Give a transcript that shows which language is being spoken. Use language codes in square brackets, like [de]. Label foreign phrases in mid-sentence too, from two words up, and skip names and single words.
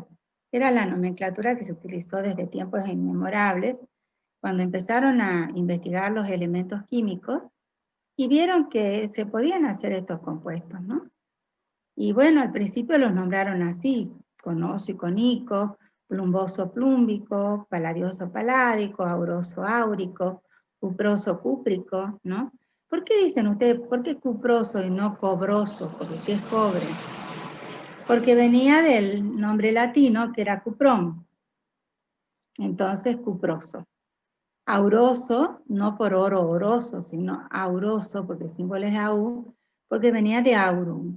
[es] Era la nomenclatura que se utilizó desde tiempos inmemorables, cuando empezaron a investigar los elementos químicos y vieron que se podían hacer estos compuestos, ¿no? Y bueno, al principio los nombraron así, con oso y con ico, plumboso plúmbico, paladioso paládico, auroso áurico, cuproso cúprico, ¿no? ¿Por qué dicen ustedes, por qué cuproso y no cobroso? Porque si es cobre. Porque venía del nombre latino que era cuprón. Entonces, cuproso. Auroso, no por oro oroso, sino auroso, porque el símbolo es au, porque venía de aurum.